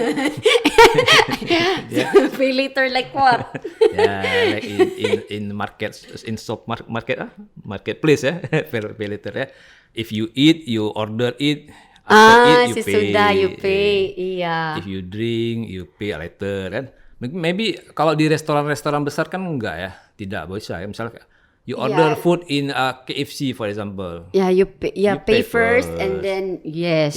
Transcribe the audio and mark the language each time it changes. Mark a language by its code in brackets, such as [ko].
[en] Pay later like what? Like in market, in shop marketplace ya, pay later ya. If you eat, you order it. After eat, [id] sesudah [en] you pay. Iya. If you drink, you pay later kan. [id] Maybe kalau di restoran-restoran besar kan enggak ya, tidak bisa ya. Misalnya [en] you order food in KFC for example. Yeah, you pay first and then yes.